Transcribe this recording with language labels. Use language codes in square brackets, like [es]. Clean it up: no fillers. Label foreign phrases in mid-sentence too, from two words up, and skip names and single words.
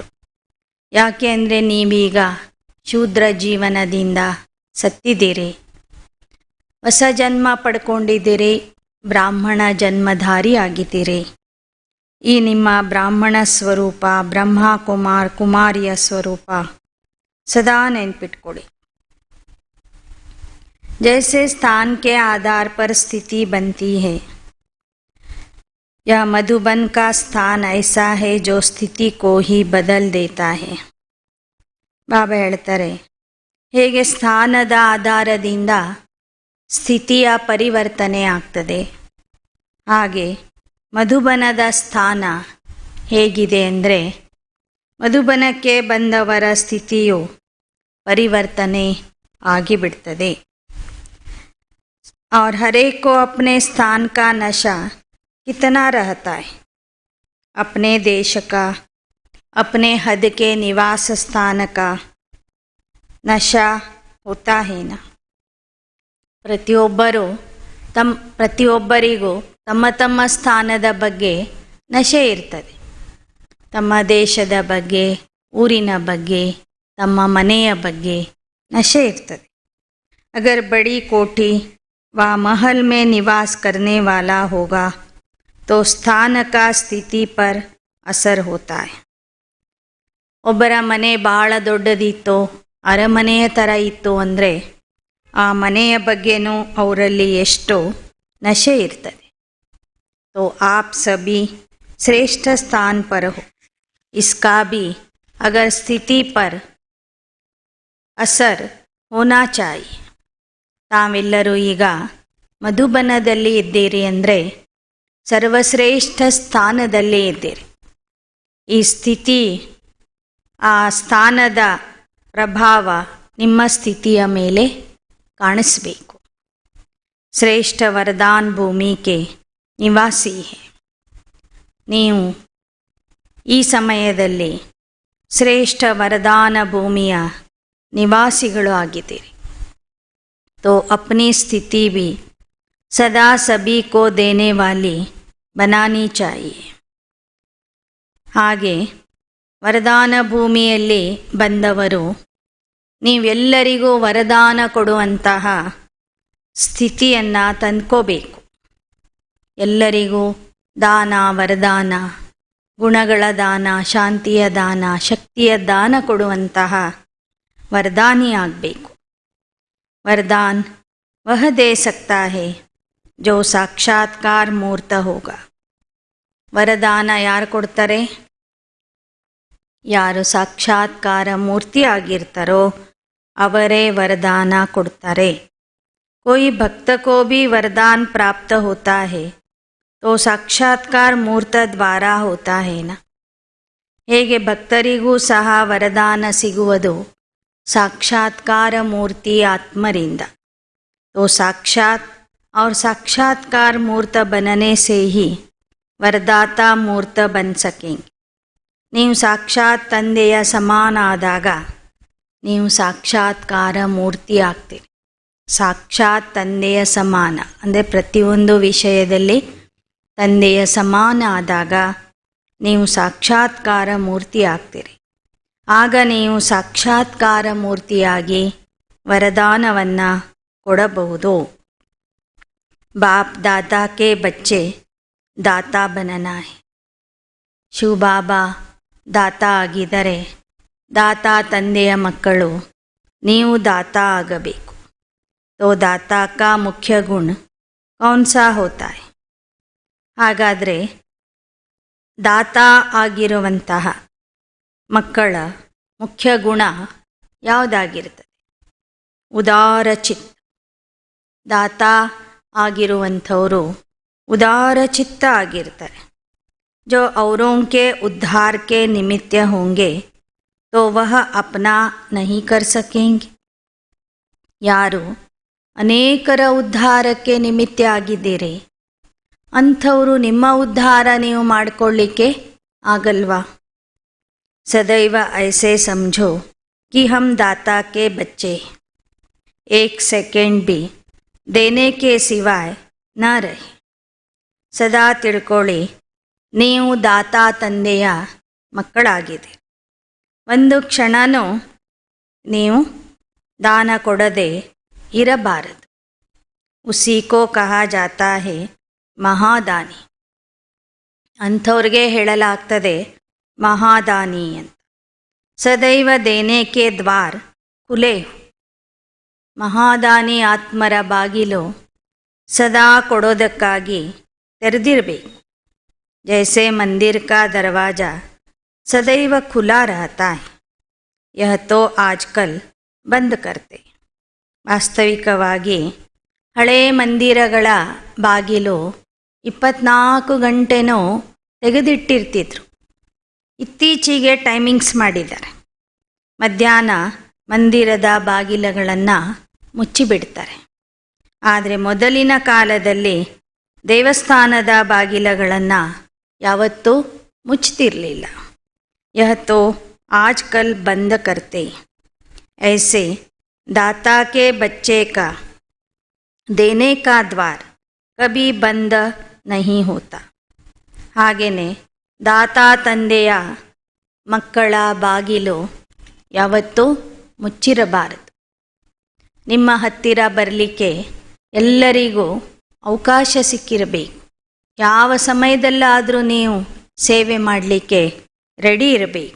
[kn] ಯಾಕೆ ಅಂದರೆ ನೀವೀಗ ಶೂದ್ರ ಜೀವನದಿಂದ ಸತ್ತಿದ್ದೀರಿ, ಹೊಸ ಜನ್ಮ ಪಡ್ಕೊಂಡಿದ್ದೀರಿ, ಬ್ರಾಹ್ಮಣ ಜನ್ಮಧಾರಿ ಆಗಿದ್ದೀರಿ. ಈ ನಿಮ್ಮ ಬ್ರಾಹ್ಮಣ ಸ್ವರೂಪ, ಬ್ರಹ್ಮ ಕುಮಾರಿಯ ಸ್ವರೂಪ ಸದಾ ನೆನ್ಪಿಟ್ಕೊಳ್ಳಿ. [hi] जैसे स्थान के आधार पर स्थिति बनती है, यह मधुबन का स्थान ऐसा है जो स्थिति को ही बदल देता है. [kn] ಬಾಬಾ ಹೇಳ್ತಾರೆ, ಹೇಗೆ ಸ್ಥಾನದ ಆಧಾರದಿಂದ ಸ್ಥಿತಿಯ ಪರಿವರ್ತನೆ ಆಗ್ತದೆ, ಹಾಗೆ ಮಧುಬನದ ಸ್ಥಾನ ಹೇಗಿದೆ ಅಂದರೆ ಮಧುಬನಕ್ಕೆ ಬಂದವರ ಸ್ಥಿತಿಯು ಪರಿವರ್ತನೆ ಆಗಿಬಿಡ್ತದೆ. [hi] और हर एक को अपने स्थान का नशा कितना रहता है, अपने देश का, अपने हद के निवास स्थान का नशा होता है ना. [kn] ಪ್ರತಿಯೊಬ್ಬರಿಗೂ ತಮ್ಮ ತಮ್ಮ ಸ್ಥಾನದ ಬಗ್ಗೆ ನಶೆ ಇರ್ತದೆ. ತಮ್ಮ ದೇಶದ ಬಗ್ಗೆ, ಊರಿನ ಬಗ್ಗೆ, ತಮ್ಮ ಮನೆಯ ಬಗ್ಗೆ ನಶೆ ಇರ್ತದೆ. [hi] अगर बड़ी कोठी व महल में निवास करने वाला होगा तो स्थान का स्थिति पर असर होता है. [kn] ಒಬ್ಬರ ಮನೆ ಬಹಳ ದೊಡ್ಡದಿತ್ತು, ಅರಮನೆಯ ಥರ ಇತ್ತು ಅಂದರೆ ಆ ಮನೆಯ ಬಗ್ಗೆನೂ ಅವರಲ್ಲಿ ಎಷ್ಟು ನಶೆ ಇರ್ತದೆ. [hi] तो आप सभी श्रेष्ठ स्थान पर हो, इसका भी अगर स्थिति पर असर होना चाहिए. [kn] ತಾವೆಲ್ಲರೂ ಈಗ ಮಧುಬನದಲ್ಲಿ ಇದ್ದೀರಿ ಅಂದರೆ ಸರ್ವಶ್ರೇಷ್ಠ ಸ್ಥಾನದಲ್ಲಿ ಇದ್ದೀರಿ. ಈ ಸ್ಥಿತಿ, ಆ ಸ್ಥಾನದ ಪ್ರಭಾವ ನಿಮ್ಮ ಸ್ಥಿತಿಯ ಮೇಲೆ ಕಾಣಿಸಬೇಕು. [hi] श्रेष्ठ वरदान भूमि के निवासी हो. [kn] ನೀವು ಈ ಸಮಯದಲ್ಲಿ ಶ್ರೇಷ್ಠ ವರದಾನ ಭೂಮಿಯ ನಿವಾಸಿಗಳು ಆಗಿದ್ದೀರಿ. [hi] तो अपनी स्थिति भी सदा सभी को देने वाली बनानी चाहिए. [kn] ಹಾಗೆ ವರದಾನ ಭೂಮಿಯಲ್ಲಿ ಬಂದವರು ನೀವೆಲ್ಲರಿಗೂ ವರದಾನ ಕೊಡುವಂತಹ ಸ್ಥಿತಿಯನ್ನು ತಂದ್ಕೋಬೇಕು. ಎಲ್ಲರಿಗೂ ದಾನ, ವರದಾನ, ಗುಣಗಳ ದಾನ, ಶಾಂತಿಯ ದಾನ, ಶಕ್ತಿಯ ದಾನ ಕೊಡುವಂತಹ ವರದಾನಿ ಆಗಬೇಕು. [hi] वरदान वह दे सकता है जो साक्षात्कार मूर्त होगा. [kn] ವರದಾನ ಯಾರು ಕೊಡ್ತಾರೆ? ಯಾರು ಸಾಕ್ಷಾತ್ಕಾರ ಮೂರ್ತಿ ಆಗಿರ್ತಾರೋ ಅವರೇ ವರದಾನ ಕೊಡ್ತಾರೆ. [hi] कोई भक्त को भी वरदान प्राप्त होता है तो साक्षात्कार मूर्त द्वारा होता है ना. [kn] ಹೇಗೆ ಭಕ್ತರಿಗೂ ಸಹ ವರದಾನ ಸಿಗುವುದು ಸಾಕ್ಷಾತ್ಕಾರ ಮೂರ್ತಿ ಆತ್ಮರಿಂದ. [hi] तो साक्षात और साक्षात्कार मूर्त बनने से ही वरदाता मूर्त बन सकेंगे. [kn] ನೀವು ಸಾಕ್ಷಾತ್ ತಂದೆಯ ಸಮಾನ ಆದಾಗ ನೀವು ಸಾಕ್ಷಾತ್ಕಾರ ಮೂರ್ತಿ ಆಗ್ತೀರಿ. ಸಾಕ್ಷಾತ್ ತಂದೆಯ ಸಮಾನ ಅಂದರೆ ಪ್ರತಿಯೊಂದು ವಿಷಯದಲ್ಲಿ ತಂದೆಯ ಸಮಾನ ಆದಾಗ ನೀವು ಸಾಕ್ಷಾತ್ಕಾರ ಮೂರ್ತಿ ಆಗ್ತೀರಿ. ಆಗ ನೀವು ಸಾಕ್ಷಾತ್ಕಾರ ಮೂರ್ತಿಯಾಗಿ ವರದಾನವನ್ನು ಕೊಡಬಹುದು. [hi] बापदादा के बच्चे दाता बनना है. [kn] ಶಿವಬಾಬಾ ದಾತಾ ಆಗಿದ್ದರೆ ದಾತಾ ತಂದೆಯ ಮಕ್ಕಳು ನೀವು ದಾತಾ ಆಗಬೇಕು. [hi] तो दाता का मुख्य गुण कौन सा होता है? [kn] ಹಾಗಾದರೆ ದಾತ ಆಗಿರುವಂತಹ ಮಕ್ಕಳ ಮುಖ್ಯ ಗುಣ ಯಾವುದಾಗಿರ್ತದೆ? ಉದಾರ ಚಿತ್ತ. ದಾತ ಆಗಿರುವಂಥವರು ಉದಾರ ಚಿತ್ತ ಆಗಿರ್ತಾರೆ. [hi] जो औरों के उद्धार के निमित्त होंगे तो वह अपना नहीं कर सकेंगे. [kn] ಯಾರು ಅನೇಕರ ಉದ್ಧಾರಕ್ಕೆ ನಿಮಿತ್ತ ಆಗಿದ್ದೀರಿ, ಅಂಥವರು ನಿಮ್ಮ ಉದ್ಧಾರ ನೀವು ಮಾಡಿಕೊಳ್ಳಿಕ್ಕೆ ಆಗಲ್ವಾ? [hi] सदैव ऐसे समझो कि हम दाता के बच्चे, एक सेकेंड भी देने के सिवाय न रहे. [kn] ಸದಾ ತಿಳ್ಕೊಳ್ಳಿ, ನೀವು ದಾತಾ ತಂದೆಯ ಮಕ್ಕಳಾಗಿದೆ. ಒಂದು ಕ್ಷಣನೂ ನೀವು ದಾನ ಕೊಡದೆ ಇರಬಾರದು. [hi] उसी को कहा जाता है महादानी. [kn] ಅಂಥವ್ರಿಗೆ ಹೇಳಲಾಗ್ತದೆ ಮಹಾದಾನಿ ಅಂತ. [hi] सदैव देने के द्वार खुले. [kn] ಮಹಾದಾನಿ ಆತ್ಮರ ಬಾಗಿಲು ಸದಾ ಕೊಡೋದಕ್ಕಾಗಿ ತೆರೆದಿರಬೇಕು. [hi] जैसे मंदिर का दरवाज़ा सदैव खुला रहता है, यह तो आजकल बंद करते. [kn] ವಾಸ್ತವಿಕವಾಗಿ ಹಳೇ ಮಂದಿರಗಳ ಬಾಗಿಲು 24 ಗಂಟೆನೂ ತೆಗೆದಿಟ್ಟಿರ್ತಿದ್ರು. ಇತ್ತೀಚೆಗೆ ಟೈಮಿಂಗ್ಸ್ ಮಾಡಿದ್ದಾರೆ. ಮಧ್ಯಾಹ್ನ ಮಂದಿರದ ಬಾಗಿಲುಗಳನ್ನು ಮುಚ್ಚಿಬಿಡ್ತಾರೆ. ಆದರೆ ಮೊದಲಿನ ಕಾಲದಲ್ಲಿ ದೇವಸ್ಥಾನದ ಬಾಗಿಲುಗಳನ್ನು ಯಾವತ್ತೂ ಮುಚ್ಚುತ್ತಿರಲಿಲ್ಲ. [hi] यह तो आजकल बंद करते. ऐसे दाता के बच्चे का देने का द्वार कभी बंद नहीं होता. [kn] ಹಾಗೆಯೇ ದಾತಾ ತಂದೆಯ ಮಕ್ಕಳ ಬಾಗಿಲು ಯಾವತ್ತೂ ಮುಚ್ಚಿರಬಾರದು. ನಿಮ್ಮ ಹತ್ತಿರ ಬರಲಿಕ್ಕೆ ಎಲ್ಲರಿಗೂ ಅವಕಾಶ ಸಿಕ್ಕಿರಬೇಕು. ಯಾವ ಸಮಯದಲ್ಲಾದರೂ ನೀವು ಸೇವೆ ಮಾಡಲಿಕ್ಕೆ ರೆಡಿ ಇರಬೇಕು.